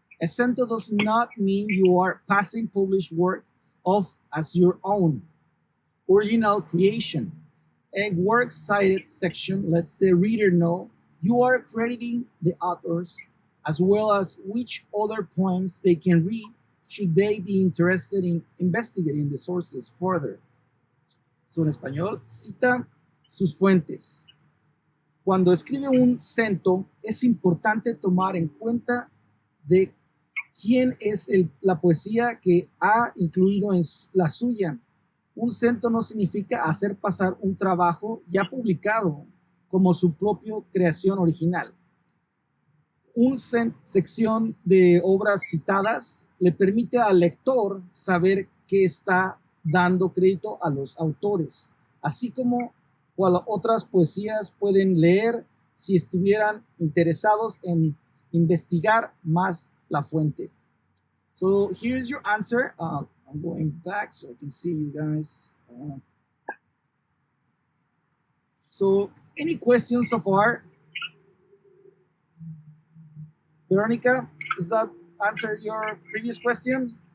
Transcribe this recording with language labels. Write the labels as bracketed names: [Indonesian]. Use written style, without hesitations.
[English] A Cento does not mean you are passing published work off as your own original creation. A works cited section lets the reader know you are crediting the authors as well as which other poems they can read should they be interested in investigating the sources further. [Spanish] So en español, cita sus fuentes. Cuando escribe un Cento, es importante tomar en cuenta de quién es la poesía que ha incluido en la suya. Un Cento no significa hacer pasar un trabajo ya publicado como su propia creación original. Una sección de obras citadas le permite al lector saber que está dando crédito a los autores, así como cual otras poesías pueden leer si estuvieran interesados en investigar más la fuente. [English] So here's your answer. I'm going back so I can see you guys. So any questions so far? Veronica, does that answer your previous question?